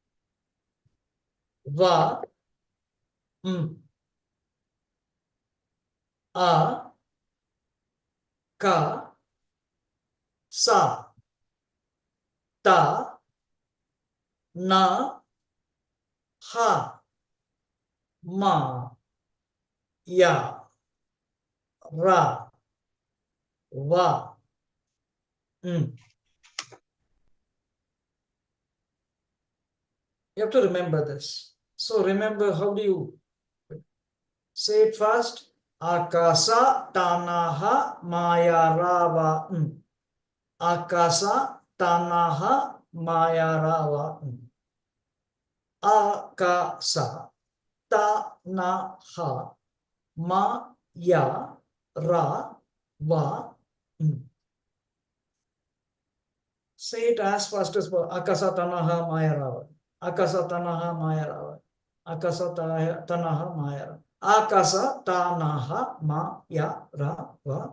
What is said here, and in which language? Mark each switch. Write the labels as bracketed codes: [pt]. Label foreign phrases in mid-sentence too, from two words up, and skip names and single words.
[sa] va, a, ka, sa, ta, na, ha, ma, ya, ra, va. [en] You have to remember this. So remember, how do you say it fast? [sa] Akasa, tanaha, maya, rava. Akasa, tanaha, Mayarava. Akasa tanaha maya ra va. [en] Say it as fast as possible. [sa] Akasa tanaha maya rava. Akasa tanaha maya rava. Akasa tanaha maya rava. Akasa tanaha maya rava.